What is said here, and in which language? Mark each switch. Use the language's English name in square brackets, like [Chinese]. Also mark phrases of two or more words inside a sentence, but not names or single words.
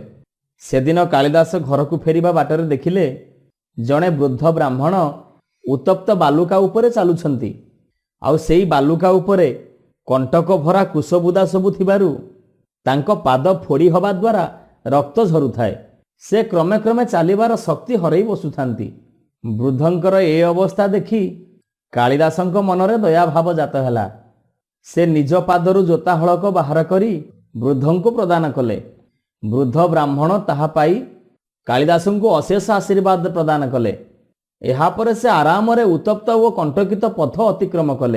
[Odia] ସେଦିନ କାଳିଦାସ ଘର କୁ ଫେରିବା ବାଟରେ ଦେଖିଲେ ଜଣେ ବୃଦ୍ଧ ବ୍ରାହ୍ମଣ ଉତ୍ତପ୍ତ ବାଲୁକା ଉପରେ ଚାଲୁଛନ୍ତି। ଆଉ ସେହି ବାଲୁକା ଉପରେ କଣ୍ଟକ ଭରା କୁଶବୁଦା ସବୁ ଥିବାରୁ ତାଙ୍କ ପାଦ ଫୋଡ଼ି ହୋଇ ଦ୍ୱାରା ରକ୍ତ ଝରୁଥାଏ। ସେ କ୍ରମେ କ୍ରମେ ଚାଲିବାର ଶକ୍ତି ହରାଇ ବସୁଥାଆନ୍ତି। ବୃଦ୍ଧଙ୍କର ଏ ଅବସ୍ଥା ଦେଖି କାଳିଦାସଙ୍କ ମନରେ ଦୟା ଭାବ ଜାତ ହେଲା। ସେ ନିଜ ପାଦରୁ ଯୋତା ହଳକ ବାହାର କରି ବୃଦ୍ଧଙ୍କୁ ପ୍ରଦାନ କଲେ। ବୃଦ୍ଧ ବ୍ରାହ୍ମଣ ତାହା ପାଇ କାଳିଦାସଙ୍କୁ ଅଶେଷ ଆଶୀର୍ବାଦ ପ୍ରଦାନ କଲେ। ଏହାପରେ ସେ ଆରାମ ରେ ଉତ୍ତପ୍ତ ଓ କଣ୍ଟକିତ ପଥ ଅତିକ୍ରମ କଲେ।